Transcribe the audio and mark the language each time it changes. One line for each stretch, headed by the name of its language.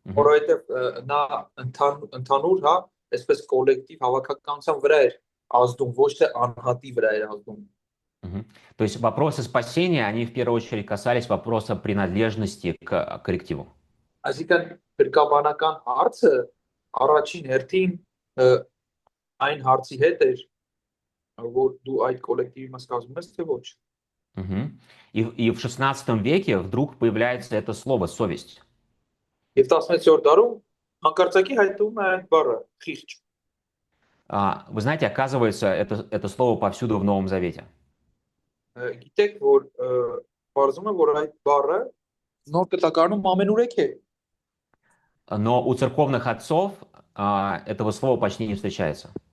Armenian: որովհետև նա ընդհանուր, հա, այսպես կոլեկտիվ հավաքականության վրա էր ազդում, ոչ թե անհատի վրա էր ազդում։
Russian: То есть вопросы спасения, они в первую очередь касались вопроса принадлежности к коллективу.
Armenian: Այսինքն քրկաբանական հարցը առաջին հերթին այն հարցի հետ էր, որ դու այդ կոլեկտիվի մաս կազմում ես, թե ոչ։
Russian: И в 16 веке вдруг появляется это слово «совесть».
Armenian: Եվ 16-րդ դարում հանկարծակի հայտնվում է այդ բառը՝ խիղճ։
Russian: Вы знаете, оказывается, это слово повсюду в Новом Завете.
Armenian: Գիտեք, որ բարձում է, որ այդ բառը նոր կտակարանում ամենուրեք է։
Russian: Но у церковных отцов этого слова почти не встречается.